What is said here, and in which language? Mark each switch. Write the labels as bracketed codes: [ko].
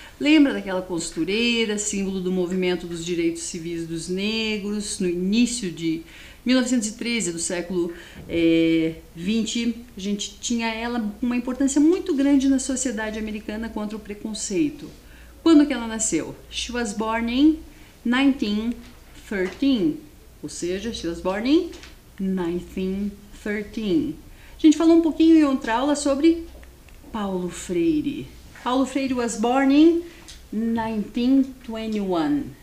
[pt] Lembra daquela costureira, símbolo do movimento dos direitos civis dos negros, no início de 1913, do século 20, a gente tinha ela uma importância muito grande na sociedade americana contra o preconceito. Quando que ela nasceu? [en] She was born in 1913, [pt] ou seja, [en] she was born in 1913. [pt] A gente falou um pouquinho em outra aula sobre Paulo Freire. [en] Paulo Freire was born in 1921.